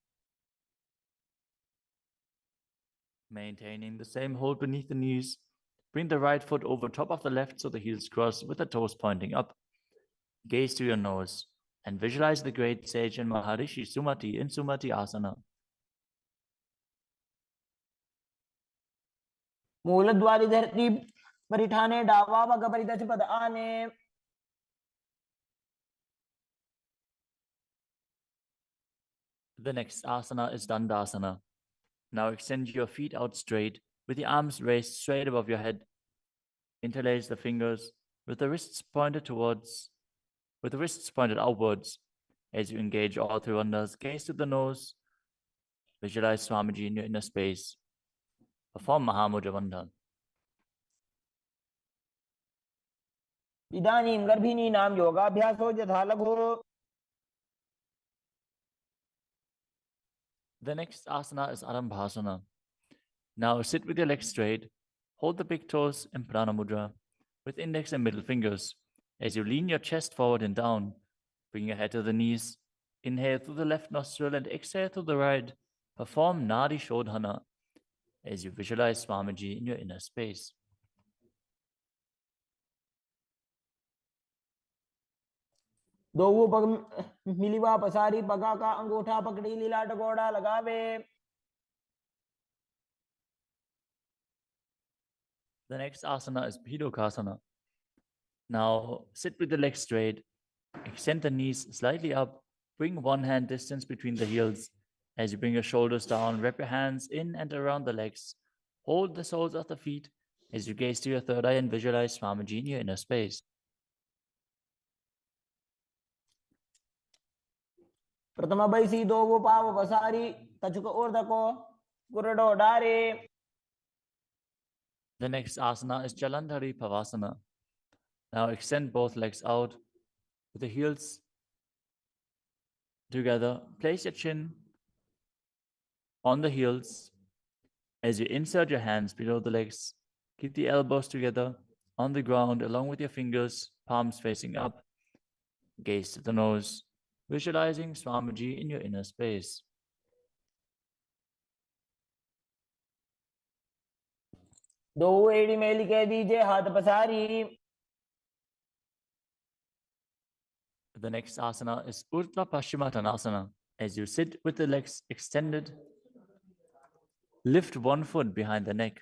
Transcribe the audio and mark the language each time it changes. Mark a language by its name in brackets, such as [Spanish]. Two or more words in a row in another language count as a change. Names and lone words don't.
[English] Maintaining the same hold beneath the knees, bring the right foot over top of the left so the heels cross with the toes pointing up. Gaze to your nose and visualize the great sage and Maharishi Sumati in Sumati Asana. [Rajasthani] मूल द्वारी धरती परिठाने डावा वग परिदच पद आने. [English] The next asana is Dandasana. Now extend your feet out straight with the arms raised straight above your head. Interlace the fingers with the wrists pointed outwards. As you engage all three bandhas, gaze to the nose. Visualize Swamiji in your inner space. Perform Mahamudra Bandha. [Sanskrit] इदानीं गर्भिणी नाम योगाभ्यासो यथा लघो. [English] The next asana is Arambhasana. Now sit with your legs straight. Hold the big toes in Prana Mudra with index and middle fingers. As you lean your chest forward and down, bring your head to the knees. Inhale through the left nostril and exhale through the right. Perform Nadi Shodhana as you visualize Swamiji in your inner space. [Rajasthani] दो वो पग मिलीवा पसारी पगा का अंगूठा पकड़ी लीला टकोड़ा लगावे. [English] The next asana is Bhidokasana. Now sit with the legs straight. Extend the knees slightly up. Bring one hand distance between the heels. As you bring your shoulders down, wrap your hands in and around the legs. Hold the soles of the feet as you gaze to your third eye and visualize Swamiji in your inner space. [Rajasthani] प्रथम बैसी दो वो पाव पसारी कछुक ऊर्धको गुरडो डारे. [English] The next asana is Jalandhari Pavasana. Now extend both legs out with the heels together. Place your chin on the heels as you insert your hands below the legs. Keep the elbows together on the ground along with your fingers, palms facing up. Gaze to the nose, visualizing Swamiji in your inner space. [Rajasthani] दो एड़ी मेली के दीजे हाथ पसारी. [English] The next asana is Urdhva Paschimottanasana. As you sit with the legs extended, lift one foot behind the neck.